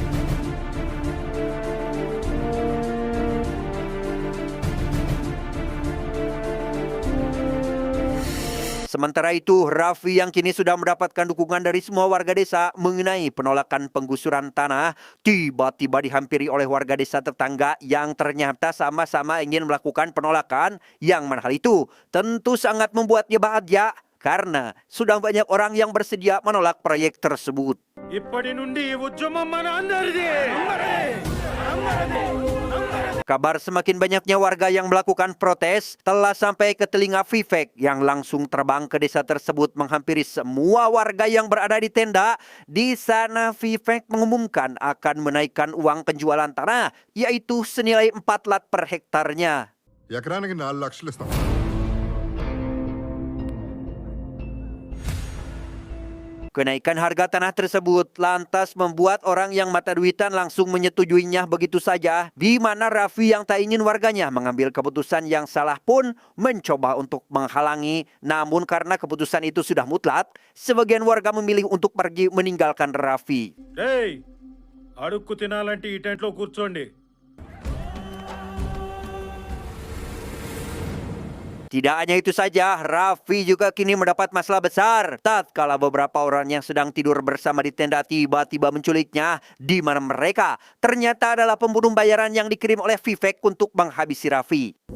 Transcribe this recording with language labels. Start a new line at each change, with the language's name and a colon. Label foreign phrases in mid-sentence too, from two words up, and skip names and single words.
Indonesian: Sementara itu, Raffi yang kini sudah mendapatkan dukungan dari semua warga desa mengenai penolakan penggusuran tanah, tiba-tiba dihampiri oleh warga desa tetangga yang ternyata sama-sama ingin melakukan penolakan. Yang mana hal itu tentu sangat membuatnya bahagia karena sudah banyak orang yang bersedia menolak proyek tersebut.
Telugu: ఇప్పటి నుండి ఈ ఉద్యమం మన అందరిది.
Indonesian: Kabar semakin banyaknya warga yang melakukan protes telah sampai ke telinga Vivek yang langsung terbang ke desa tersebut menghampiri semua warga yang berada di tenda. Di sana Vivek mengumumkan akan menaikkan uang penjualan tanah, yaitu senilai 4 lat per hektarnya.
Telugu: ఎకరానికి 4 లక్షలు ఇస్తాం.
Indonesian: Kenaikan harga tanah tersebut lantas membuat orang yang mata duitan langsung menyetujuinya begitu saja, di mana Raffi yang tak ingin warganya mengambil keputusan yang salah pun mencoba untuk menghalangi. Namun karena keputusan itu sudah mutlak, sebagian warga memilih untuk pergi meninggalkan Raffi.
Telugu: ఏయ్, అడుక్కు తినాలంటే ఈ టెంట్లో కూర్చోండి.
Indonesian: Tidak hanya itu saja, Raffi juga kini mendapat masalah besar tatkala beberapa orang yang sedang tidur bersama di tenda tiba-tiba menculiknya, di mana mereka ternyata adalah pembunuh bayaran yang dikirim oleh Vivek untuk menghabisi Raffi.